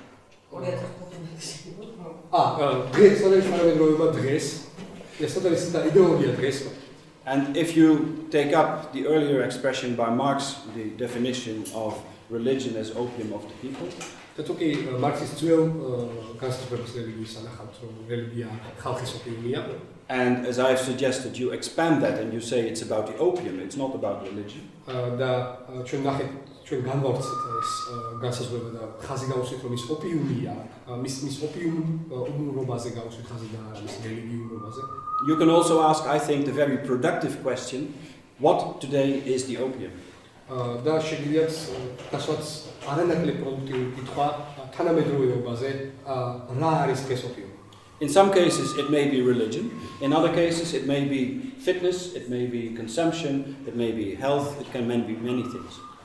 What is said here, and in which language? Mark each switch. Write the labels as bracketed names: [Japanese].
[Georgian] დღეს სად არის თანამედროვეობა დღეს? სად არის იდეოლოგია დღეს? [English] And if you take up the earlier expression by Marx, the definition of religion as opium of the people, [Georgian] და თუ კი მარქსის ძველ განსაზღვრებას რელიგიის ანახავთ, რომ რელიგია ხალხის ოპიუმია. [English] and as I've suggested, you expand that and you say it's about the opium, it's not about religion. [Georgian] და ჩვენ ნახეთ, ჩვენ განვავრცეთ ეს განსაზღვრება და ხაზი გავუსვით, რომ ის ოპიუმია, მის ოპიუმობაზე გავუსვით ხაზი და მის რელიგიურობაზე. [English] You can also ask, I think, the very productive question, what today is the opium? [Georgian] და შეგიძლიათ დასვათ არანაკლებ პროდუქტიული კითხვა თანამედროვეობაზე, რა არის დღეს ოპიუმი? [English] In some cases, it may be religion. In other cases, it may be fitness, it may be consumption, it may be health, it can be many things.